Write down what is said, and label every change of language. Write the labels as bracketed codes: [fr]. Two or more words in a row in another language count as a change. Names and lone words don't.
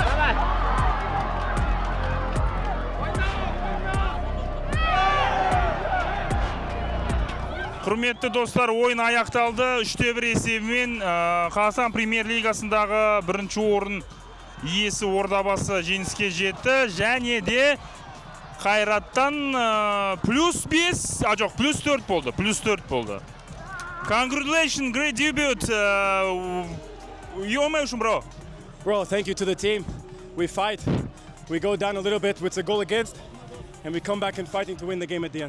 [kk] Құрметті достар, ойын аяқталды. 3-1 есебімен Қазақстан премьер-лигасындағы бірінші орын иесі Ордабасы жеңіске жетті. Және де Қайраттан +5, жоқ, +4 болды. [en] Congratulations, great debut. You emotion, bro. Bro, thank you to the team. We fight. We go down a little bit with a goal against, and we come back and fighting to win the game at the end.